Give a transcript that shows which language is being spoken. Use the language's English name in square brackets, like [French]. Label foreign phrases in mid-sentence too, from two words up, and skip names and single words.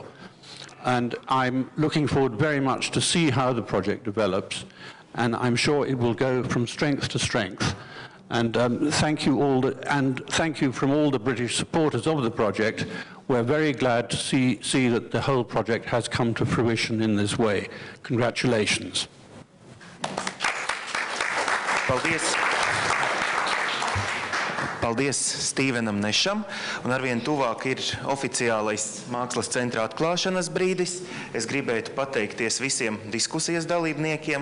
[English] And I'm looking forward very much to see how the project develops, and I'm sure it will go from strength to strength. And thank you all, and thank you from all the British supporters of the project. We're very glad to see that the whole project has come to fruition in this way. Congratulations. [Latvian] Paldies. Paldies Stīvenam Nešam, un arvien tuvāk ir oficiālais mākslas centra atklāšanas brīdis. Es gribētu pateikties visiem diskusijas dalībniekiem.